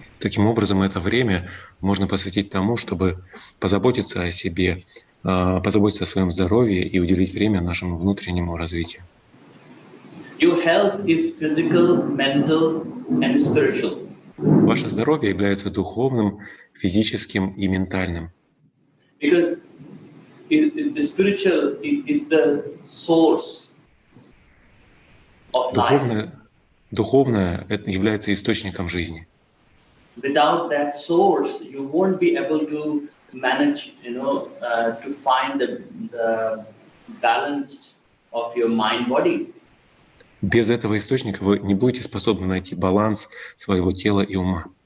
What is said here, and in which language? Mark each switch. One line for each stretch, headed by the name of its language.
Russian: Таким образом, это время можно посвятить тому, чтобы позаботиться о себе, позаботиться о своем здоровье и уделить время нашему внутреннему развитию.
English: Your health is physical, mental, and spiritual.
Russian: Ваше здоровье является духовным, физическим и ментальным.
English: Because the spiritual is the source of life.
Russian: Духовное это является источником жизни.
English: Without that source, you won't be able to manage, you know, to find the balance of your mind-body.
Russian: Без этого источника вы не будете способны найти баланс своего тела и ума.